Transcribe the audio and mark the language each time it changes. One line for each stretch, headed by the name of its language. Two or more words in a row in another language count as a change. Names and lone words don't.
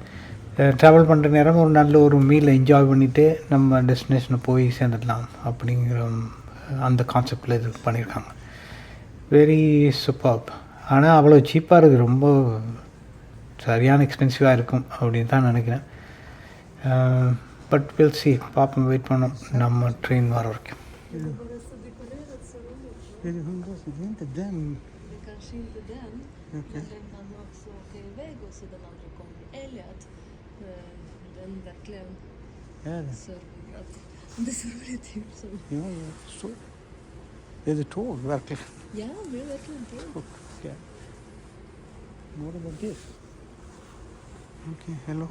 Tamil: ட்ராவல் பண்ணுற நேரம் ஒரு நல்ல ஒரு
English: meal enjoy
Tamil: பண்ணிவிட்டு நம்ம டெஸ்டினேஷனை போய் சேர்ந்துடலாம் அப்படிங்கிற அந்த கான்செப்டில் இது பண்ணியிருக்காங்க.
English: very superb.
Tamil: ஆனால் அவ்வளோ சீப்பாக இருக்குது, ரொம்ப சரியான எக்ஸ்பென்சிவாக இருக்கும் அப்படின்னு தான் நினைக்கிறேன்.
English: but will see,
Tamil: பார்ப்போம், வெயிட் பண்ணோம் நம்ம ட்ரெயின் வர வரைக்கும்.
Swedish: Det är inte den. Det kanske inte den. Okay. Den kan också åka iväg och så den andra kommer. Eller att den verkligen servar. Det servar ett hus som... Ja, jag förstår. Är det tåg verkligen? Ja, det är verkligen tåg.
English: Okay. What about this? Okay, hello.